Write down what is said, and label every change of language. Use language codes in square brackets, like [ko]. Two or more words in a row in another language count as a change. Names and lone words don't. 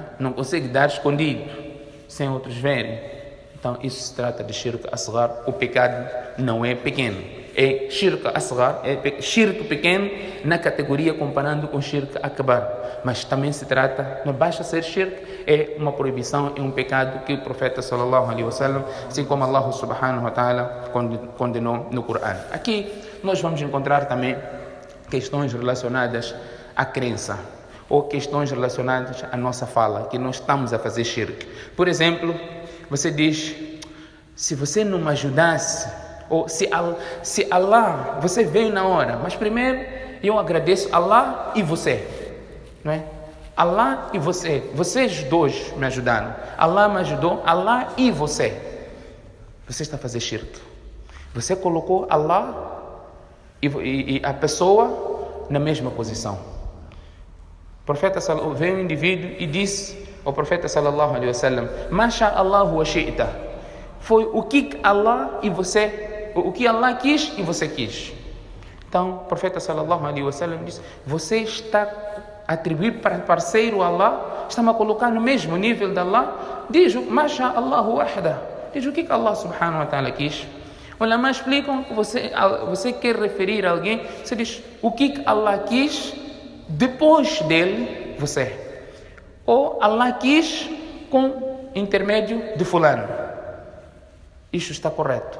[pt] Não consegue dar escondido, sem outros verem. Então isso se trata de [ar] شرك أصغر. [pt] O pecado não é pequeno, é [ar] شرك أصغر, [pt] é shirk pequeno na categoria comparando com [ar] شرك أكبر. [pt] Mas também se trata, não basta ser shirk, é uma proibição, é um pecado que o profeta [ar] صلى الله عليه وسلم, [pt] assim como Allah [ar] سبحانه وتعالى [pt] condenou no Corão. Aqui nós vamos encontrar também questões relacionadas à crença ou questões relacionadas à nossa fala, que nós estamos a fazer shirk. Por exemplo, você diz: se você não me ajudasse, ou se Allah, você veio na hora, mas primeiro eu agradeço Allah e você, não é? Allah e você, vocês dois me ajudaram, Allah me ajudou, Allah e você. Você está a fazer shirk. Você colocou Allah e a pessoa na mesma posição. O profeta veio um indivíduo e disse ao profeta [ar] صلى الله عليه وسلم: ما شاء الله وشئت. [pt] Foi o que Allah e você, o que Allah quis e você quis. Então o profeta [ar] صلى الله عليه وسلم [pt] disse: você está a atribuir para parceiro Allah, está-me a colocar no mesmo nível de Allah. Diz: [ar] ما شاء الله وحده. [pt] Diz o que Allah [ar] سبحانه وتعالى [pt] quis. Ulama explicam que você quer referir a alguém, você diz o que Allah quis depois dele, você. Ou Allah quis com intermédio de fulano. Isto está correto.